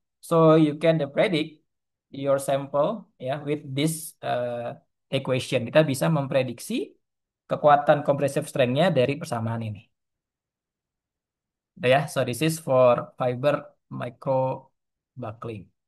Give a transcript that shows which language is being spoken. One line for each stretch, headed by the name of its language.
English: So you can predict your sample ya with this equation.
Indonesian: Kita bisa memprediksi kekuatan compressive strength-nya dari persamaan ini. Udah ya,
English: so this is for fiber micro buckling.